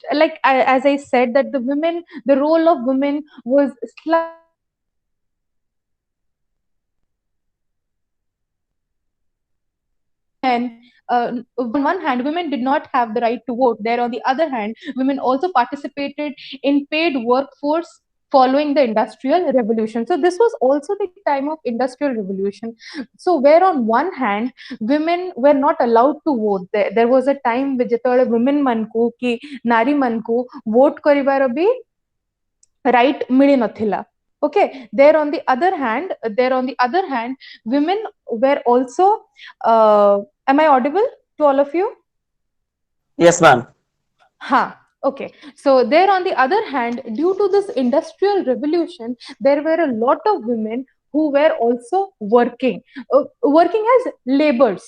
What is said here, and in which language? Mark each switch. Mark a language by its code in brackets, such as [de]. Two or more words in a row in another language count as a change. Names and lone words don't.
[en] Like as I said, that the role of women was slightly and on one hand, women did not have the right to vote. There, on the other hand, women also participated in paid workforce following the industrial revolution. So this was also the time of industrial revolution. So where on one hand women were not allowed to vote, there was a time ଯେତେବେଳେ women [or] ମାନଙ୍କୁ କି ନାରୀ ମାନଙ୍କୁ [en] vote [or] କରିବାର ବି [en] right [or] ମିଳି ନଥିଲା. [en] Okay, there on the other hand women were also am I audible to all of you? Yes, ma'am. Okay. So there on the other hand, due to this industrial revolution, there were a lot of women who were also working as laborers.